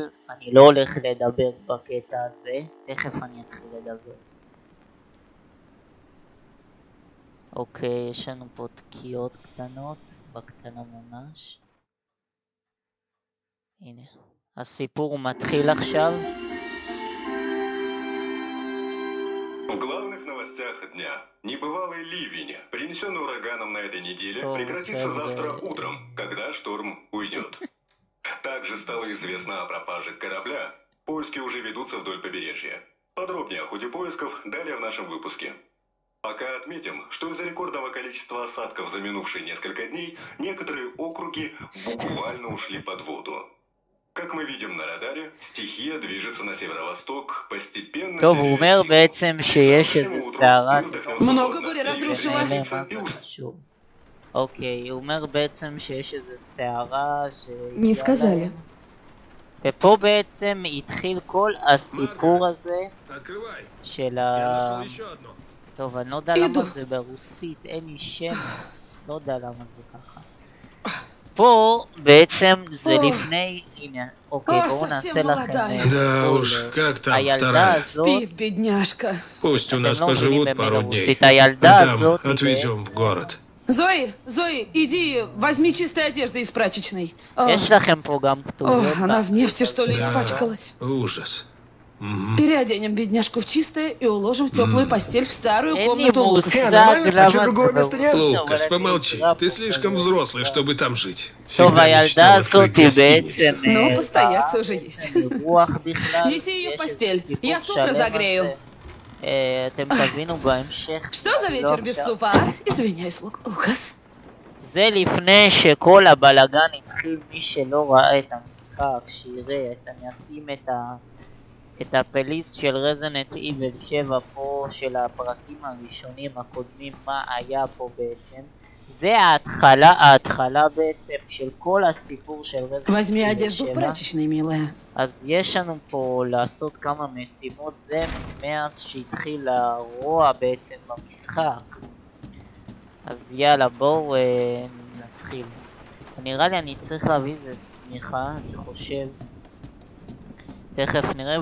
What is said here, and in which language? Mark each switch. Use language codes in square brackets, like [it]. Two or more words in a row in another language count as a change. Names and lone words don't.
[he] אני לא הולך לדבר בקטע הזה, תכף אני אתחיל לדבר. אוקיי, יש לנו פה תקיעות קטנות, בקטנה ממש. הנה, הסיפור מתחיל עכשיו. [ru] В главных новостях дня. Небывалый ливень, принесенный ураганом на этой неделе, прекратится завтра утром, когда шторм уйдет. Также стало известно о пропаже корабля. Поиски уже ведутся вдоль побережья. Подробнее о ходе поисков далее в нашем выпуске. Пока отметим, что из-за рекордного количества осадков за минувшие несколько дней некоторые округи буквально ушли под воду. Как мы видим на радаре, стихия движется на северо-восток, постепенно [he] טוב, הוא אומר בעצם שיש איזה סערה. [ru] Много буря разрушила. [he] אוקיי, הוא אומר בעצם שיש איזה סערה [ru] Не сказали. [he] ופה בעצם התחיל כל הסיפור הזה של טוב, אני לא יודע למה זה ברוסית, אין לי שמץ, לא יודע למה זה ככה. פה בעצם זה לפני, הנה, אוקיי, בואו נעשה לכם הילדה הזאת, [ru] Пусть у нас [he] אתם לא מבינים [ru] поживут пару [he] במין [ru] дней, [he] רוסית, [ru] а [he] הילדה [ru] там [he] הזאת [ru] отвезем в город. Зои, иди, возьми чистые одежды из прачечной. [he] יש לכם פה גם כתובות. [ru] Она в нефти, что ли, испачкалась. Ужас. Переоденем бедняжку в чистое и уложим в теплую постель в старую [he] אין לי [ru] комнату Лукаса. [he] מושג למה זה [ru] Лукас, помолчи. Ты слишком взрослый, чтобы там жить. [he] טוב, [ru] Всегда [he] הילדה [ru] мечтал [he] הזאת [ru] открыть [he] בעצם [ru] гостиницу. Ну, постояться уже есть. [he] רוח בכלל. [ru] Неси ее в [he] יש [ru] постель, [he] איזה סיפור [ru] я суп [he] שלם על [ru] разогрею. [he] זה. אתם תבינו בהמשך. [ru] Что за вечер без супа, а? Извиняюсь, Лукас. [he] זה לפני שכל הבלגן התחיל. מי שלא ראה את המשחק, שיראה, אני אשים את הפליסט של רזידנט איבל 7 פה, של הפרקים הראשונים הקודמים, מה היה פה בעצם. זה ההתחלה בעצם של כל הסיפור של רזידנט [ru] Возьми [he] איבל [ru] одежду в [he] 7. [ru] прачечной, милая. [he] אז יש לנו פה לעשות כמה משימות, זה מאז שהתחיל הרוע בעצם במשחק. אז יאללה בואו נתחיל. נראה לי אני צריך להביא איזה שמיכה, אני חושב. תכף נראה.